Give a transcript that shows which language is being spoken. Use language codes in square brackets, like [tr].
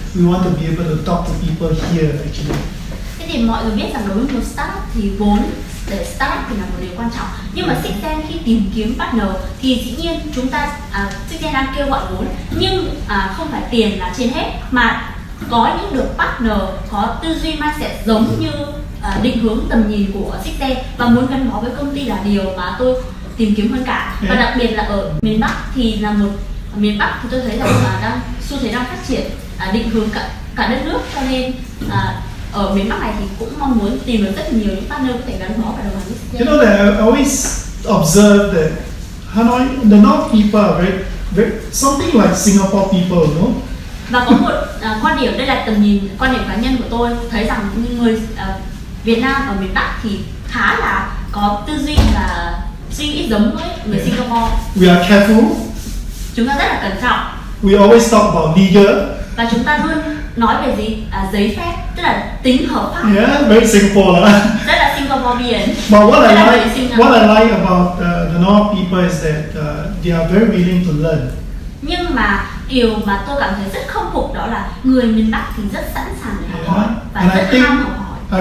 [en] We want to be able to talk to people here actually. [vi] Thế thì mọi người biết rằng đối với một startup thì vốn để startup thì là một điều quan trọng, nhưng mà Sixten khi tìm kiếm partner thì dĩ nhiên chúng ta Sixten đang kêu gọi vốn, nhưng không phải tiền là trên hết, mà có những được partner có tư duy mindset giống như định hướng tầm nhìn của Sixten và muốn gắn bó với công ty là điều mà tôi tìm kiếm hơn cả. Và đặc biệt là ở miền Bắc thì là một miền Bắc thì tôi thấy rằng đang xu thế đang phát triển định hướng cả đất nước, cho nên ở miền Bắc này thì cũng mong muốn tìm được rất nhiều những partner có thể gắn bó và đồng hành với Sixten. [en] You know that I always observe that Hanoi, the North people are very something like Singapore people, no? [vi] Và có một quan điểm, đây là tầm nhìn, quan điểm cá nhân của tôi, thấy rằng người Việt Nam ở miền Bắc thì khá là có tư duy và suy nghĩ giống với người Singapore. [en] We are careful. [vi] Chúng ta rất là cẩn trọng. [en] We always talk about legal. [vi] Và chúng ta luôn nói về gì? Giấy phép, tức là tính hợp pháp. [en] Yeah, very Singapore. [vi] Rất là Singaporean. [en] But what I like about the North people is that they are very willing to learn. [vi] Nhưng mà điều mà tôi cảm thấy rất khâm phục đó là người miền Bắc thì rất sẵn sàng để học hỏi và rất ham học hỏi.